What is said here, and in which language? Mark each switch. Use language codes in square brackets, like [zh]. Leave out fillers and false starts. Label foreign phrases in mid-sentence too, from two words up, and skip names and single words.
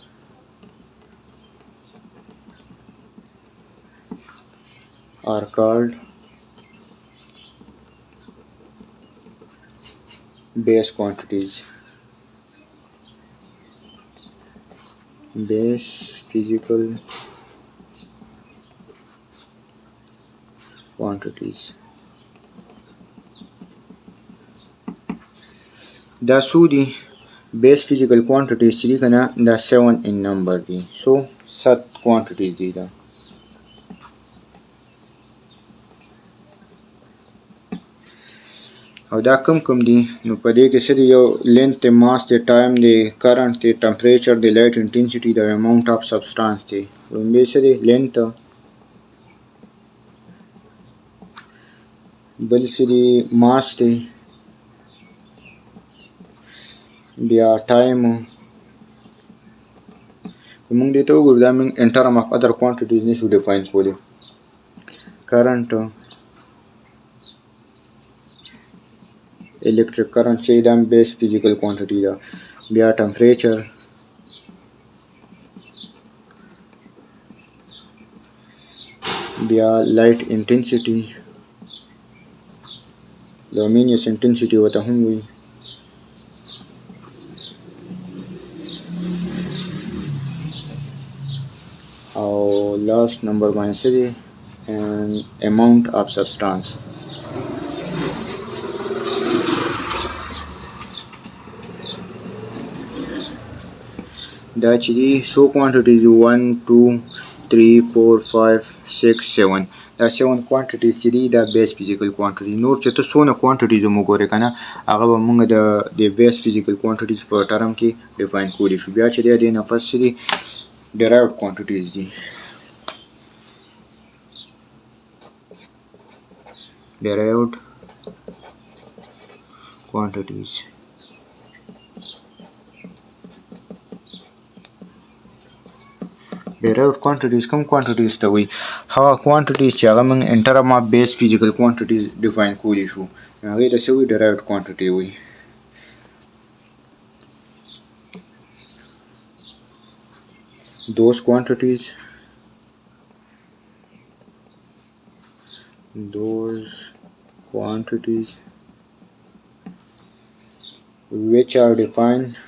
[en] Are called base quantities. Base physical quantities. [ps] دا څو دي [en] base physical quantities [ps] چې دي که نه دا [en] 7 in number [ps] دي. [en] so 7 quantities [ps] دي دا. او دا کم دي نو په دې کې څه دي یو length دی mass دی time دی current دی temperature دی [en] light intensity [ps] دی [en] amount of substance [ps] دی. لومبی څه دی length بل څه دی mass دی بیا time موږ دې ته وګورو دا موږ [en] in term of other quantities [ps] نشو define کولی. [en] current electric current [ps] چې دا [en] base physical quantity ده. [ps] بیا temperature بیا [en] light intensity luminous intensity [ps] وته هم وي. [en] او last number [ps] باندې څه دی [en] and amount of substance. [ps] دا چې دي څو quantities دي 1 2 3 4 5 6 7 دا 7 quantities چې دي دا [en] base physical quantities. [ps] نور چې ته څونه quantities مو ګورې که نه هغه به موږ د [en] base physical quantities [ps] په ټرم کې define کولی شو. بیا چې دی دې نه پس چې دي [en] derived quantities [ps] دي. [en] derived quantities derived quantities [ps] کوم quantities ته وایي هغه quantities چې هغه موږ [en] in term of base physical quantities define [ps] کولی شو هغې ته څه وایي [en] derived quantity [ps] وایي. [en] those quantities which are defined